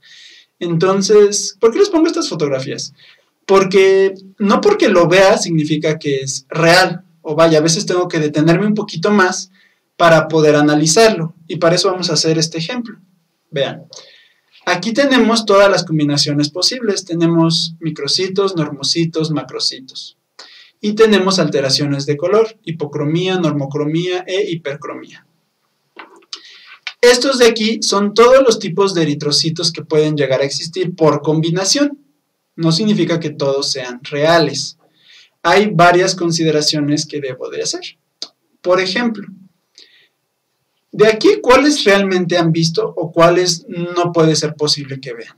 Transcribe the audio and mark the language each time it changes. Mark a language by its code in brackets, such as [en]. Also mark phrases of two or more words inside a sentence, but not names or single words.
[es] Entonces, ¿por qué les pongo estas fotografías? Porque no porque lo vea significa que es real, o vaya, a veces tengo que detenerme un poquito más para poder analizarlo, y para eso vamos a hacer este ejemplo. Vean, aquí tenemos todas las combinaciones posibles, tenemos microcitos, normocitos, macrocitos, y tenemos alteraciones de color, hipocromía, normocromía e hipercromía. Estos de aquí son todos los tipos de eritrocitos que pueden llegar a existir por combinación. No significa que todos sean reales. Hay varias consideraciones que debo de hacer. Por ejemplo, de aquí, ¿cuáles realmente han visto o cuáles no puede ser posible que vean?